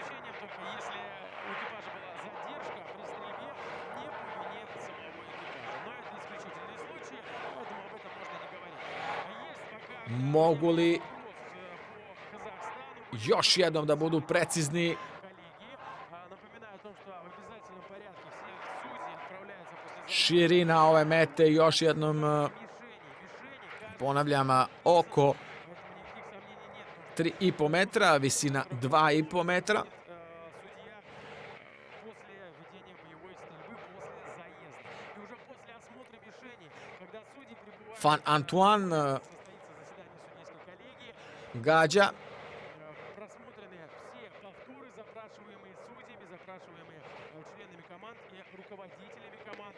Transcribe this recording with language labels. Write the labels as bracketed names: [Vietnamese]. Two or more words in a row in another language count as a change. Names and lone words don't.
[Serbian] Mogu li još jednom da budu precizni? Širina ove mete još jednom Ponavljam, oko [Russian] Поэтому никаких сомнений нет. [Serbian] 3,5 metra, visina 2,5 metra. [Russian] Судья после ведения боевой стрельбы после заезда. И уже после осмотра мишени, когда судьи прибывают, [Serbian] Fan Antoine [Russian] состоится заседание судейской коллегии, [Serbian] gađa. [Russian] просмотрены все повторы, запрашиваемые судьями, запрашиваемые членами команд и руководителями команд.